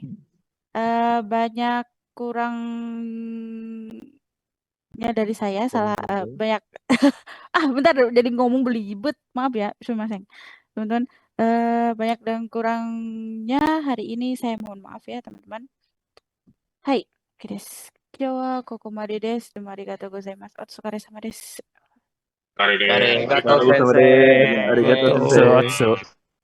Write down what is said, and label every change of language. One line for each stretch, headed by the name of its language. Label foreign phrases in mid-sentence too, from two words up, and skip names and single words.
Indonesian: Banyak kurangnya dari saya, salah banyak. Bentar jadi ngomong belibet. Maaf ya, teman-teman. Banyak dan kurangnya hari ini saya mohon maaf ya, teman-teman.
Japanese: Hai, desu. 今日はここまでです。ありがとうございます。お疲れ様です. Arigato. ありがとう、先生. ありがとう、先生.